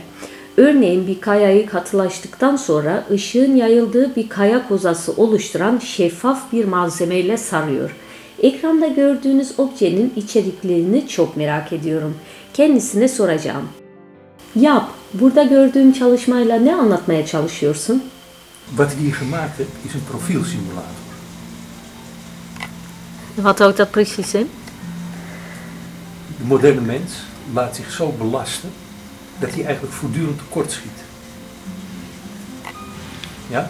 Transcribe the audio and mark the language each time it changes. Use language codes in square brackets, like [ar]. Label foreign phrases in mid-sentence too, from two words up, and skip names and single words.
[tr] Örneğin bir kayayı katılaştıktan sonra ışığın yayıldığı bir kaya kozası oluşturan şeffaf bir malzemeyle sarıyor. Ekranda gördüğünüz objenin içeriklerini çok merak ediyorum. Kendisine soracağım. Jaap, burada gördüğüm çalışmayla ne anlatmaya çalışıyorsun? [nl] Wat ik hier gemaakt heb, is een profielsimulator. Wat houdt dat precies in? De moderne mens laat zich zo belasten dat hij eigenlijk voortdurend tekortschiet. Ja?